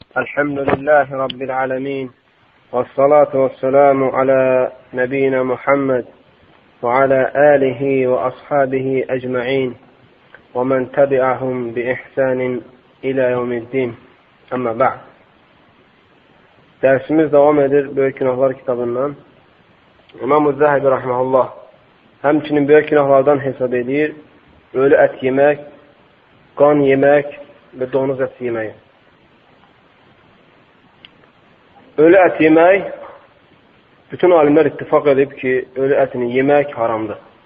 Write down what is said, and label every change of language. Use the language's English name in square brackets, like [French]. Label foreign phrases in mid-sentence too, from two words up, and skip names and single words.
[Arabic] الحمد لله رب العالمين والصلاة والسلام على نبينا محمد وعلى آله وأصحابه أجمعين ومن تبعهم بإحسان إلى يوم الدين أما بعد. [Azerbaijani] Dersimiz devam edir Böyük Günahlar kitabından. İmam-ı Zəhabi rahmetullah həmçinin böyük günahlardan hesab edir ölü ət yemək, qan yemək və donuz ət yemək. Ölü ət yemək, bütün alimlər ittifak edib ki, ölü ətini yemək haramdır.